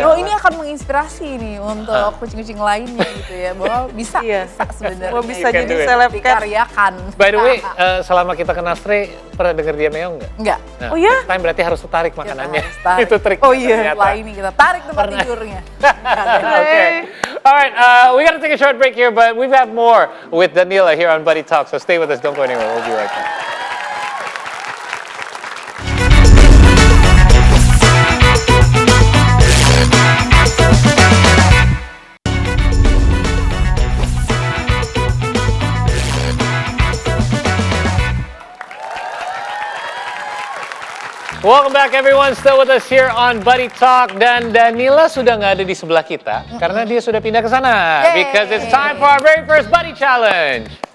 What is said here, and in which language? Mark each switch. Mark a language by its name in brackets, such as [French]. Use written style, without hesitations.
[Indonesian] oh ini akan menginspirasi nih untuk kucing-kucing lainnya gitu ya, bahwa bisa Iya. sebenarnya. Mau bisa [English] You can [Indonesian] jadi [English] do it. [Indonesian] seleb cat. dikaryakan. [English] By the way, [Indonesian] selama kita kenal Stray, pernah denger dia meong nggak? Enggak. Nah, Oh iya? [English] next time [Indonesian] berarti harus tarik makanannya. harus tarik. Itu trik. Oh iya. Setelah ini kita tarik tempat tidurnya. [English] Okay. All right, we got to take a short break here, but we've got more with Danila here on Buddy Talk. So stay with us. Don't go anywhere. We'll be right back. Welcome back everyone, still with us here on Buddy Talk. [Indonesian] Dan Danila sudah nggak ada di sebelah kita karena dia sudah pindah ke sana. Yay. [English] Because it's time for our very first Buddy Challenge.